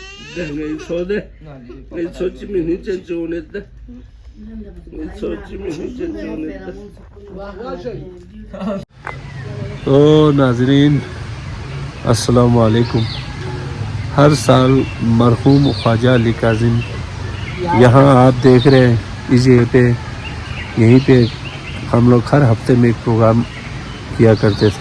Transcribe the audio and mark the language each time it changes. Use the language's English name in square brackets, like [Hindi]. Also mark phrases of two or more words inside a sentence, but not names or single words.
[Urdu] ngay sode ngay sochi mini chanchonetta ngay sochi mini chanchonetta. تو ناظرین السلام علیکم. ہر سال مرحوم خواجہ علی کاظم یہاں آپ دیکھ رہے ہیں اس جگہ پہ، یہیں پہ ہم لوگ ہر ہفتے میں ایک پروگرام کیا کرتے تھے.